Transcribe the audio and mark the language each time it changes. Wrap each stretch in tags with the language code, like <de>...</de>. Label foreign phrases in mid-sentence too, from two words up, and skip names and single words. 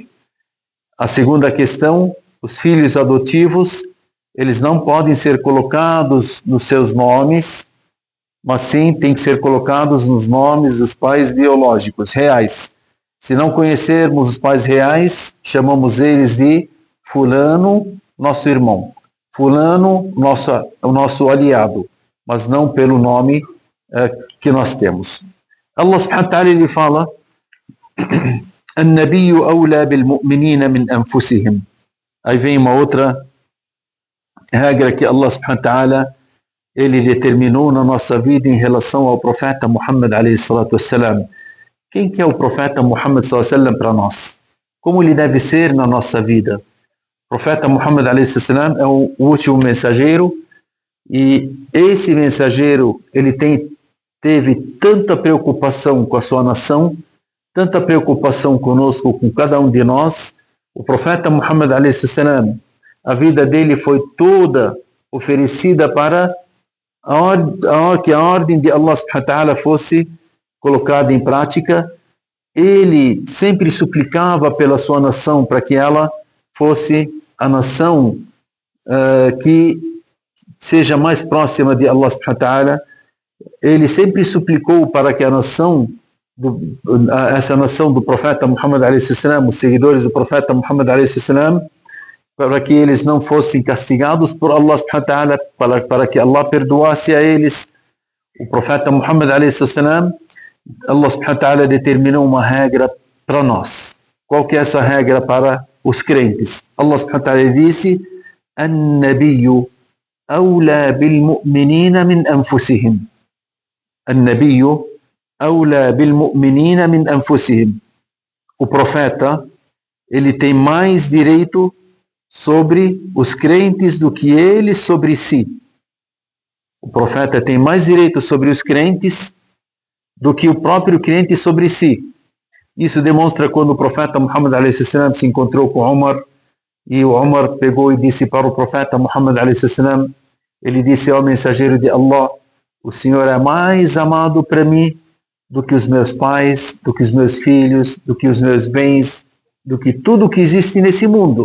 <pt>A segunda questão, os filhos adotivos, eles não podem ser colocados nos seus nomes, mas sim tem que ser colocados nos nomes dos pais biológicos, reais. Se não conhecermos os pais reais, chamamos eles de fulano, nosso irmão, fulano, o nosso aliado, mas não pelo nome que nós temos.</pt> <ar>الله سبحانه وتعالى</ar> <pt>ele fala</pt> <ar>النبي أولى بالمؤمنين من أنفسهم.</ar> <pt>Aí vem uma outra regra que</pt> <ar>الله سبحانه وتعالى</ar> <pt>ele determinou na nossa vida em relação ao profeta Muhammad</pt> <ar>عليه الصلاة والسلام.</ar> <pt>Quem que é o profeta Muhammad</pt> <ar>صلى الله عليه وسلم</ar> <pt>para nós? Como ele deve ser na nossa vida? O profeta Muhammad</pt> <ar>عليه السلام</ar> <pt>é o último mensageiro e esse mensageiro ele teve tanta preocupação com a sua nação, tanta preocupação conosco, com cada um de nós. O profeta Muhammad</pt> <ar>عليه السلام,</ar> <pt>a vida dele foi toda oferecida para que a ordem de</pt> <ar>الله سبحانه وتعالى</ar> <pt>fosse colocada em prática. Ele sempre suplicava pela sua nação para que ela fosse a nação que seja mais próxima de</pt> <ar>الله سبحانه وتعالى.</ar> <pt>Ele sempre suplicou para que a nação essa nação do profeta Muhammad a.s., os seguidores do profeta Muhammad a.s., para que eles não fossem castigados por</pt> <ar>الله سبحانه وتعالى,</ar> <pt>para que Allah perdoasse a eles. O profeta Muhammad a.s.,</pt> <ar>الله سبحانه وتعالى</ar> <pt>determinou uma regra para nós. Qual que é essa regra para os crentes?</pt> <ar>الله سبحانه وتعالى disse: النبي أولى بالمؤمنين من أنفسهم. النبي أولى بالمؤمنين من أنفسهم.</ar> <pt>O profeta, ele tem mais direito sobre os crentes do que eles sobre si. O profeta tem mais direito sobre os crentes do que o próprio crente sobre si. Isso demonstra quando o profeta Muhammad a.s. se encontrou com Umar, e o Umar pegou e disse para o profeta Muhammad a.s., ele disse: ó mensageiro de Allah, o Senhor é mais amado para mim do que os meus pais, do que os meus filhos, do que os meus bens, do que tudo que existe nesse mundo.</pt>